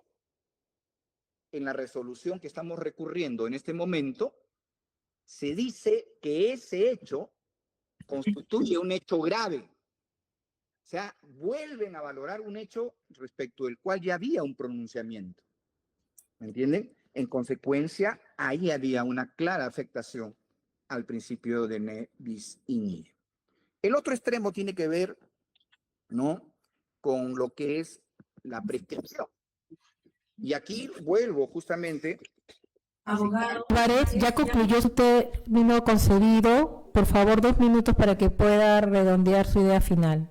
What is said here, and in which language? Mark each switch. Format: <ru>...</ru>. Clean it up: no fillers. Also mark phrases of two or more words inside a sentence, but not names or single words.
<es>En la resolución que estamos recurriendo en este momento, se dice que ese hecho constituye un hecho grave. O sea, vuelven a valorar un hecho respecto del cual ya había un pronunciamiento. ¿Me entienden? En consecuencia, ahí había una clara afectación al principio de</es> <la>ne bis in idem.</la> <es>El otro extremo tiene que ver, ¿no?, con lo que es la prescripción. Y aquí vuelvo justamente. Abogado Álvarez, ya concluyó su término concedido. Por favor, 2 minutos para que pueda redondear su idea final.</es>